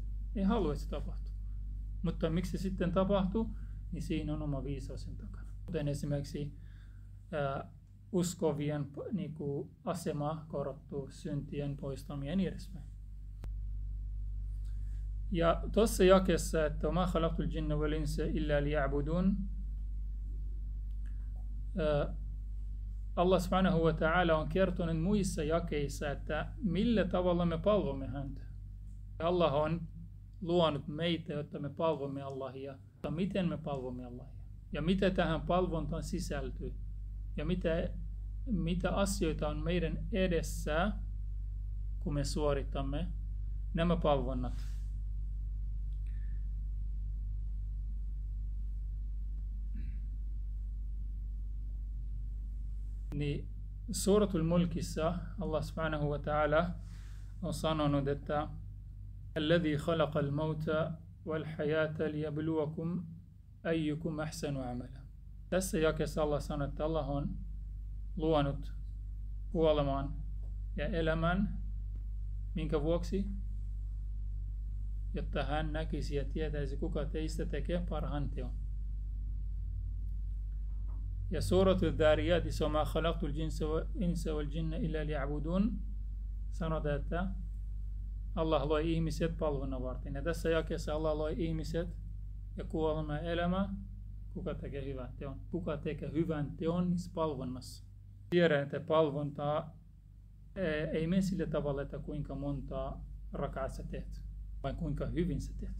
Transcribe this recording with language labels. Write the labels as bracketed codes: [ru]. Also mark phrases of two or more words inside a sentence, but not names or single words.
[fi] Ei halua, että se tapahtuu. Mutta miksi se sitten tapahtuu, niin siinä on oma viisaus sen takana. Kuten esimerkiksi uskovien niin kuin asema korottuu, syntien poistaminen ja niin edespäin. Ja tuossa jakeessa, että [ar] وَمَا خَلَقْتُ الْجِنَّ وَالْإِنسَ إِلَّا لِيَعْبُدُونَ, [fi] Allah [ar] سبحانه وتعالى [fi] on kertonut muissa jakeissa, että millä tavalla me palvomme häntä. Allah on luonut meitä, jotta me palvomme Allahia. Mutta miten me palvomme Allahia? Ja mitä tähän palvontaan sisältyy? Ja mitä asioita on meidän edessä, kun me suoritamme nämä palvonnat? Niin Suratul Mulkissa Allah [ar] سبحانه وتعالى [fi] on sanonut, että [ar] الذي خلق الموت والحياة ليبلوكم أيكم أحسن عملا. [fi] Tässä jakeessa Allah sanoo, että Allah on luonut kuoleman ja elämän. Minkä vuoksi? Jotta hän näkisi ja tietäisi, kuka teistä tekee parhaan teon. Ja Suratul Dhariyatissa [ar] وَمَا خَلَقْتُ الْإِنسَ وَالْجِنَّ إِلَّا لِيَعْبُدُونَ [fi] sanotaan, että Allah loi ihmiset palvonnan varten. Ja tässä jakeessa Allah loi ihmiset ja kuolema ja elämä. Kuka tekee hyvän teon? Kuka tekee hyvän teon niissä palvonnassa? Tiedän, että palvontaa ei mene sillä tavalla, että kuinka monta rakaat sä teet, vaan kuinka hyvin sä teet.